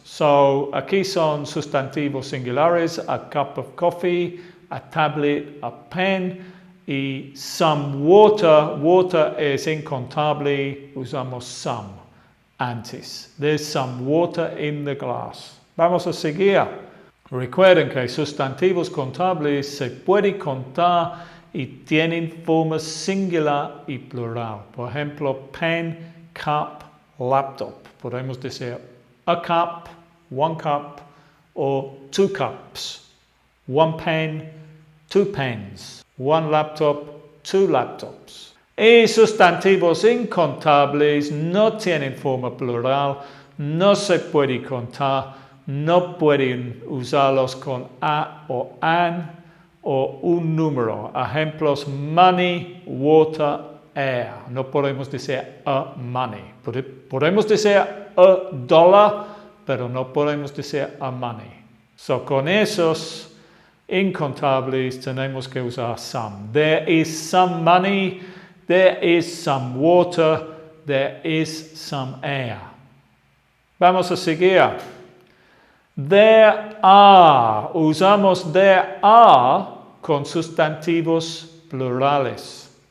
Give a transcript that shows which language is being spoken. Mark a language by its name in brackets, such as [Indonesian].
[Spanish] So aquí son sustantivos singulares, [English] a cup of coffee, a tablet, a pen, [Spanish] y some water. Water es incontable, usamos some antes. [English] There's some water in the glass. [Spanish] Vamos a seguir. Recuerden que sustantivos contables se puede contar y tienen forma singular y plural. Por ejemplo, pen, cup, laptop. Podemos decir a cup, one cup, o two cups. [English] One pen, two pens. One laptop, two laptops. [Spanish] Y sustantivos incontables no tienen forma plural, no se puede contar, no pueden usarlos con a o an o un número. Ejemplos, money, water, air. No podemos decir a money. Podemos decir a dollar, pero no podemos decir a money. So, con esos incontables tenemos que usar some. [English] There is some money, there is some water, there is some air. [Spanish] Vamos a seguir. [English] There are. [Spanish] Usamos there are con sustantivos plurales.